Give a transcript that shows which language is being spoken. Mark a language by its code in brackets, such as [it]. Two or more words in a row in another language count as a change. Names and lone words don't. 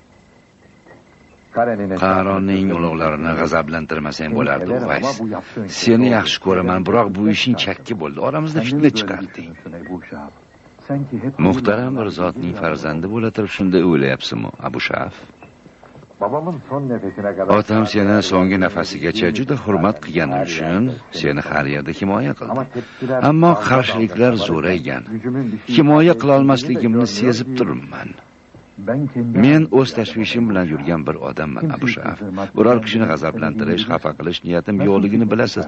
[uz] Qaronning ulug'larini g'azablantirmasang bo'lardi, Uvays. Seni yaxshi ko'raman, biroq bu ishing chakki bo'ldi. Oramizda fitna chiqarding. Muhtaram bir zotning farzandi bo'la turib shunday o'ylayapsizmi, Abu Shaf? [tr] Babamın son nefesine kadar... [uz] Otam seni so'nggi nafasigacha juda hurmat qilgani uchun seni har yerda himoya qildi. Ammo qarshiliklar zo'raygan. Himoya qila olmasligimni sezib turibman. Men o'z tashvishim bilan yurgan bir odamman, Abu Shaf. Biror kishini g'azablantirish, xafa qilish niyatim yo'qligini bilasiz.